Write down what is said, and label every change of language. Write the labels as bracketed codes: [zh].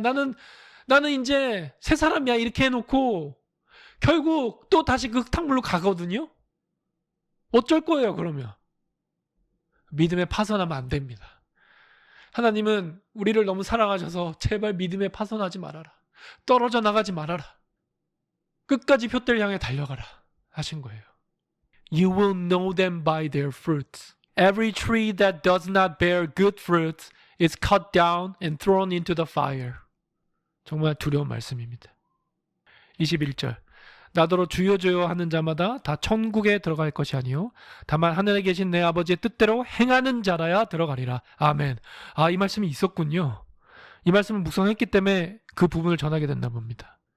[ko] 나는 이제 새 사람이야. 이렇게 해놓고 결국 또 다시 그 흙탕물로 가거든요. 어쩔 거예요 그러면. 믿음에 파손하면 안 됩니다. 하나님은 우리를 너무 사랑하셔서 제발 믿음에 파손하지 말아라. 떨어져 나가지 말아라. 끝까지 표대를 향해 달려가라 하신 거예요. [en] You will know them by their fruits. Every tree that does not bear good fruits is cut down and thrown into the fire. [ko] 정말 두려운 말씀입니다. 21절. 나더러 주여 주여 하는 자마다 다 천국에 들어갈 것이 아니요 다만 하늘에 계신 내 아버지의 뜻대로 행하는 자라야 들어가리라. 아멘. 이 말씀이 있었군요. 이 말씀을 묵상했기 때문에 그 부분을 전하게 됐나 봅니다.